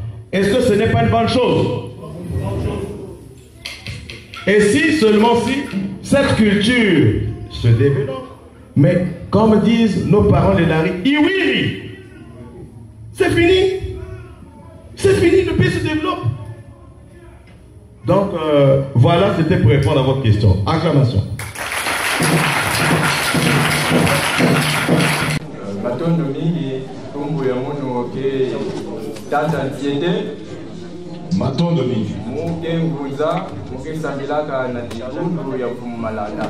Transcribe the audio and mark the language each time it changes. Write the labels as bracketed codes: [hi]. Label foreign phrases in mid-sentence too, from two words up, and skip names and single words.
[fr] Est-ce que ce n'est pas une bonne chose? Et si seulement si cette culture se développe, mais comme disent nos parents les Nari, Iwiri, c'est fini. C'est fini, le pays se développe. Donc, voilà, c'était pour répondre à votre question. Acclamation. [kg] Matondo mingi tumbu ya mono ke tata ntiende Matondo mingi muke nguza muke sambilaka na titundu ya fumalanda